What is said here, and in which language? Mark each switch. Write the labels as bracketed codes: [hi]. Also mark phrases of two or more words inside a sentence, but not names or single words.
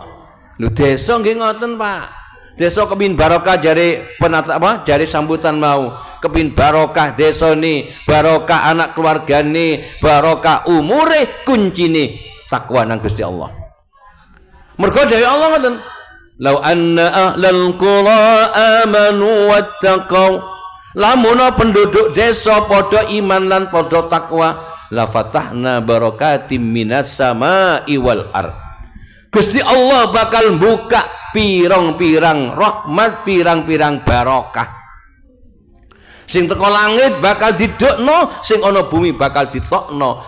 [jv] Lho desa nggih ngoten, Pak. Desa kepin barokah jare penata apa? Jare sambutan mau. Kepin barokah desane, barokah anak keluargane, barokah umure, kuncine takwa nang Gusti Allah. Mergo dhewe Allah ngoten. [ar] لو أن أهل القرى آمنوا واتقوا, [jv] lamun penduduk desa padha iman lan padha takwa, [ar] لفتحنا بركات من السماء والأرض. [jv] Gusti Allah bakal buka pirang-pirang rahmat, pirang-pirang barokah. Sing teko langit bakal didokno, sing ana bumi bakal ditokno.